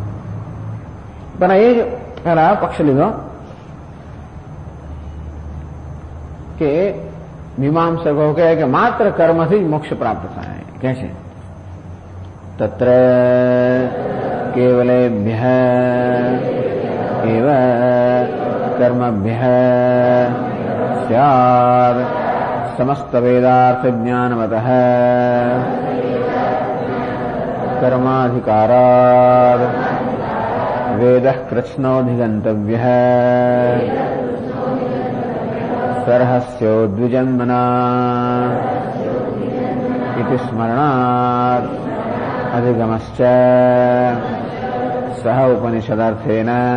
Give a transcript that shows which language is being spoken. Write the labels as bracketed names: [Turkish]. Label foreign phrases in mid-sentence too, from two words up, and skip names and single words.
[Gujarati] પણ એ જ પહેલા પક્ષ લીધો કે મીમાંસકો કહે કે માત્ર કર્મથી જ મોક્ષ પ્રાપ્ત થાય. કહે છે [Sanskrit] तत्र केवलेभ्य एव कर्मभ्य स्याद् समस्त वेदार्थ ज्ञानवतः कर्माधिकारात् वेदः कृत्स्नोऽधिगन्तव्यः सर्हस्योद्विजन्मना इति स्मरणात् अधिगमश्च सह उपनिषदर्थेन